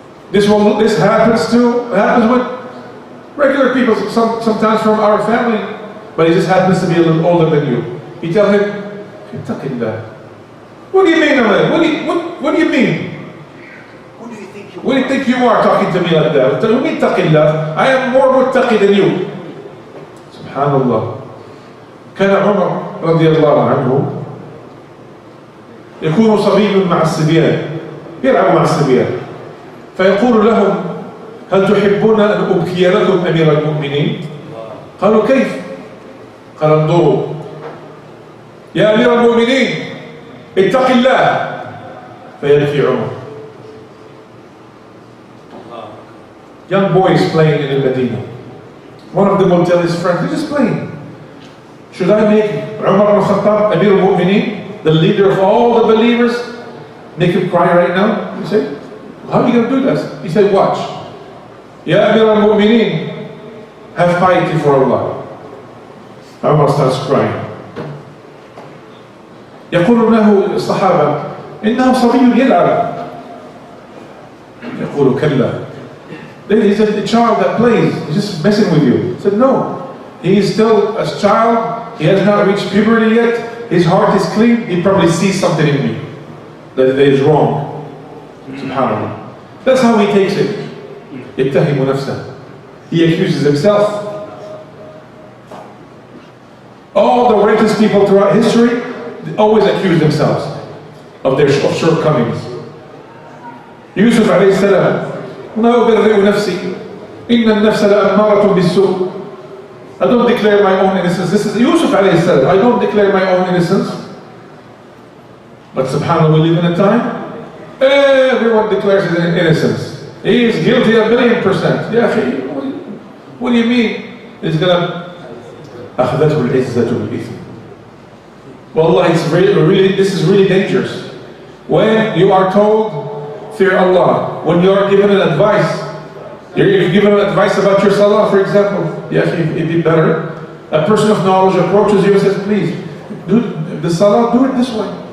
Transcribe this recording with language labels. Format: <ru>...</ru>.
<en>This happens with regular people, sometimes from our family, but he just happens to be a little older than you. You tell him, "Ittaqillah." What do you mean, Ahmed? What do you mean? What do you think you are talking to me like that? What do you mean, "Ittaqillah"? I am more muttaqi than you. Subhanallah.</en> <ar>كان عمر رضي الله عنه يكون صبي مع الصبيان، يلعب مع الصبيان، فيقول لهم: هل تحبون أن أبكي لكم أمير المؤمنين؟ قالوا: كيف؟ قال: انظروا يا أمير المؤمنين اتق الله. فيبكي عمر.</ar> <en>Young boys playing in Medina. One of them will tell his friend, they're just playing. Should I make Umar ibn Khattab, Amir al-Mu'mineen, the leader of all the believers, make him cry right now? He said, how are you going to do this? He said, watch. Ya Amir al-Mu'mineen, have piety for Allah. Umar starts crying.</en> <ar>يقول له الصحابة إنه صبي يلعب. يقول كلا.</ar> <en>He's a child that plays. He's just messing with you. He said, no. He is still a child. He has not reached puberty yet. His heart is clean. He probably sees something in me that is wrong. Subhanallah. That's how he takes it.</en> <ar>يتهم نفسه.</ar> <en>He accuses himself. All the righteous people throughout history, they always accuse themselves of their shortcomings.</en> <ar>Yusuf alayhi salam, لا أبرئ نفسي إن النفس لأمارة بالسوء.</ar> <en>I don't declare my own innocence. This is Yusuf alayhi salam. I don't declare my own innocence. But subhanAllah, we live in a time everyone declares his innocence. He is guilty 1,000,000%. Ya akhi, what do you mean? It's gonna</en> <ar>أخذته العزة بالإثم.</ar> <en>Wallah, this is really dangerous. When you are told, fear Allah, when you are given an advice, You're giving advice about your salah, for example. Yeah, it'd be better. A person of knowledge approaches you and says, please, do the salah, do it this way.</en>